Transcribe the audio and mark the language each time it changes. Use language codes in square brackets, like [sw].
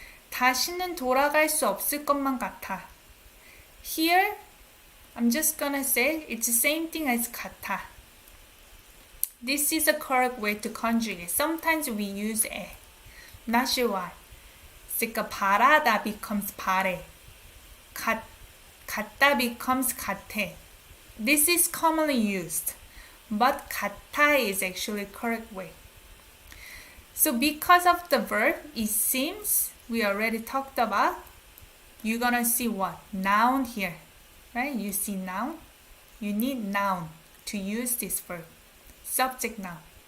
[ko] 다시는 돌아갈 수 없을 것만 같아. [en] Here, I'm just gonna say it's the same thing as 같아. This is the correct way to conjugate. Sometimes we use 에. Not sure why. [ko] 그러니까 바라다 becomes 바래. 같다 becomes 같아. [en] This is commonly used. But 같아 is actually correct way. So because of the verb, it seems, we already talked about, you're gonna see what? Noun here. Right? You see noun. You need noun to use this verb. Subject noun.